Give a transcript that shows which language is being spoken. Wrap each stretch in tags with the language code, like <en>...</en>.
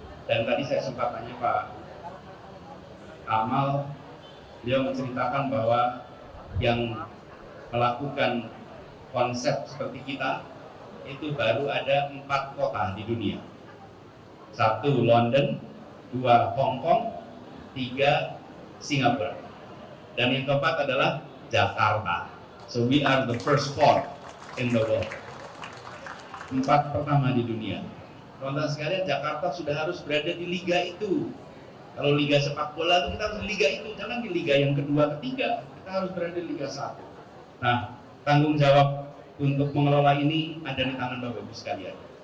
<id>Dan tadi saya sempat tanya Pak Amal, beliau menceritakan bahwa yang melakukan konsep seperti kita itu baru ada 4 kota di dunia. 1 London, 2 Hong Kong, 3 Singapura, dan yang keempat adalah Jakarta.</id> <en>So we are the first 4 in the world.</en> <id>4 pertama di dunia. Teman-teman sekalian, Jakarta sudah harus berada di liga itu. Kalau liga sepak bola itu kita harus di liga itu, jangan di liga yang kedua, ketiga. Kita harus berada di liga 1. Nah, tanggung jawab untuk mengelola ini ada di tangan Bapak Ibu sekalian.</id>